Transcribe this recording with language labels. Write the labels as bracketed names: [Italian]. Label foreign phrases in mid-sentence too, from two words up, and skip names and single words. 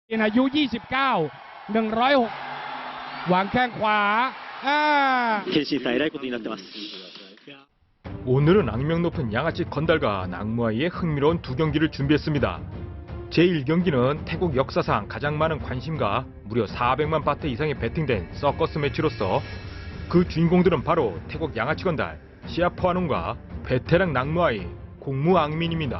[Thai] อายุ 29 106 วางแข้งขวา [Japanese] 献身さん、えらいことになってます。 [Korean] 오늘은 악명 높은 양아치 건달과 낙무아이의 흥미로운 두 경기를 준비했습니다. 제1경기는 태국 역사상 가장 많은 관심과 무려 400만 바트 이상의 베팅된 서커스 매치로서 그 주인공들은 바로 태국 양아치 건달 시아포아논과 베테랑 낙무아이 공무앙민입니다.